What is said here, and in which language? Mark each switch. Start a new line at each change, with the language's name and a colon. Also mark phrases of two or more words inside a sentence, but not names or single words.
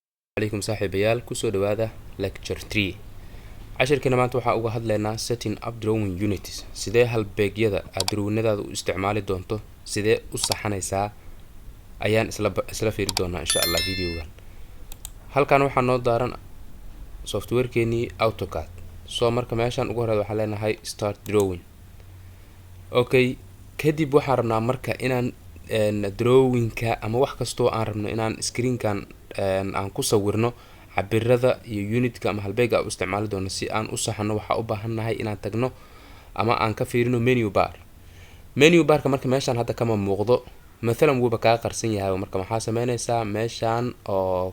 Somali: عليكم saaxiibayaal kusoo dhawaada lecture 3 cashirkana maanta waxaa uga hadlaynaa
English: setting up drawing units
Somali: sidee halbeegyada aad drawinadaada u isticmaali doonto sidee u saxanaysaa ayaan isla fiiri doonaa
Arabic: insha Allah
Somali: videogan halkan waxaa noo daaran softwarekeenii AutoCAD soo marka meeshaan ugu horeedo waxaan leenahay
English: start drawing okay
Somali: kadib waxaan rabnaa marka inaan drawingka ama wax kasto aan rabno inaan screenkan aan ku sawirno cabirada iyo unitka ama halbeega u isticmaali doono si aan u saxano waxa u baahanahay inaan tagno ama aan ka fiirino menu barka marka meeshaan hadda kama muuqdo mesela wuuba ka qarsan yahay marka maxaa sameynaysaa meeshaan oo